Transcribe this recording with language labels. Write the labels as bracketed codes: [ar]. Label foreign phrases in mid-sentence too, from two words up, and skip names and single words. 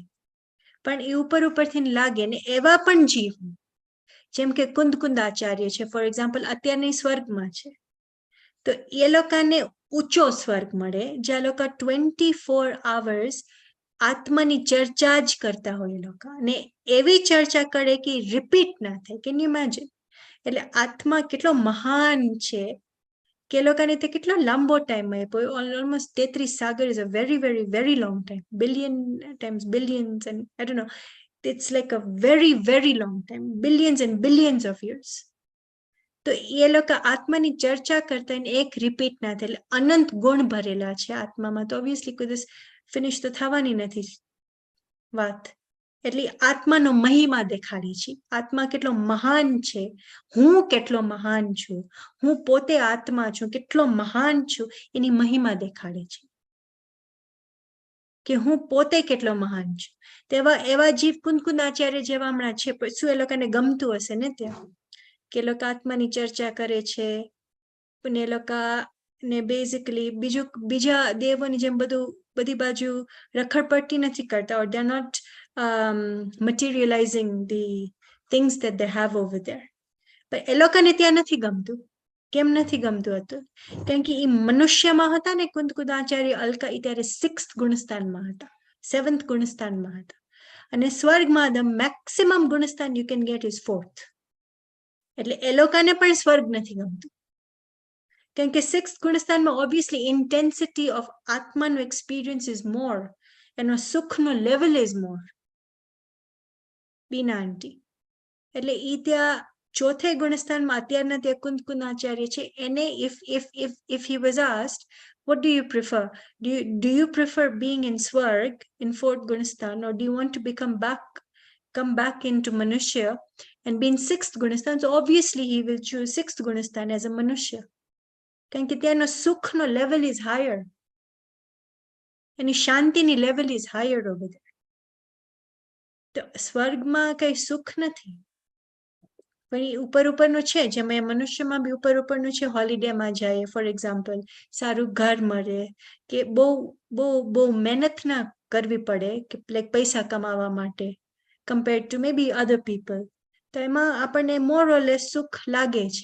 [gu] પણ એ ઉપરથી લાગે ને એવા પણ જીવ જેમ કે કુંદ આચાર્ય છે [en] for example, [gu] અત્યારની સ્વર્ગમાં છે, તો એ લોકોને ઊંચો સ્વર્ગ મળે જ્યાં લોકો 24 hours આત્માની ચર્ચા જ કરતા હોય એ લોકો, અને એવી ચર્ચા કરે કે રિપીટ ના થાય. [en] Can you imagine? [gu] એટલે આત્મા કેટલો મહાન છે કે લોકોને તે કેટલો લાંબો ટાઈમ આપ્યો. [en] almost 33 sagar is a very very very long time, billion times billions, and I don't know, it's like a very very long time, billions and billions of years. [gu] તો એ લોકો આત્માની ચર્ચા કરતા એને એક રિપીટ ના થાય. એટલે અનંત ગુણ ભરેલા છે આત્મામાં, તો ઓબ્વિયસલી કોઈ દિવસ ફિનિશ તો થવાની નથી વાત. એટલે આત્માનો મહિમા દેખાડે છે, આત્મા કેટલો મહાન છે, હું કેટલો મહાન છું, હું પોતે આત્મા છું, કેટલો મહાન છું, એની મહિમા દેખાડે છે કે હું પોતે કેટલો મહાન છું. તેવા એવા જીવ કુંદ આચાર્ય જેવા હમણાં છે, શું એ લોકોને ગમતું હશે ને ત્યાં કે લોકો આત્માની ચર્ચા કરે છે, અને એ લોકો ને બેઝિકલી બીજા દેવોની જેમ બધી બાજુ રખડપટ્ટી નથી કરતા, [en] or they're not materializing the things that they have over there. [gu] પણ એ લોકોને ત્યાં નથી ગમતું. કેમ નથી ગમતું હતું? કારણ કે એ મનુષ્યમાં હતા ને કુંદ આચાર્ય અલકા, એ ત્યારે 6th ગુણસ્થાનમાં હતા, 7th ગુણસ્થાનમાં હતા, અને સ્વર્ગમાં [en] the maximum gunasthan you can get is 4th. [gu] એટલે એ લોકોને પણ સ્વર્ગ નથી ગમતું, કારણ કે 6th ગુણસ્થાનમાં ઓબ્વિયસલી [en] intensity of [gu] આત્માનો [en] experience is more, [gu] એનો સુખનો લેવલ [en] is more. [gu] બીના આંટી એટલે ઈ ત્યાં 4થે ગુણસ્થાનમાં અત્યારના ત્યાં કુંદ આચાર્ય છે, એને [en] if he was asked what do you prefer, do you prefer being in Swarg in 4th Gunasthan, or do you want to come back into Manushya and be in 6th Gunasthan? So obviously he will choose 6th Gunasthan as a Manushya, [gu] કારણ કે ત્યાંનો સુખનો [en] level is higher, [gu] એની શાંતિની [en] level is higher over there. [gu] તો સ્વર્ગમાં કઈ સુખ નથી, પણ એ ઉપરનું છે, જેમ મનુષ્યમાં બી ઉપરનું છે. હોલિડેમાં જાય [en] for example, [gu] સારું ઘર મળે, કે બહુ મહેનત ના કરવી પડે કે લાઈક પૈસા કમાવા માટે [en] compared to maybe other people, [gu] તો એમાં આપણને [en] more or less [gu] સુખ લાગે છે.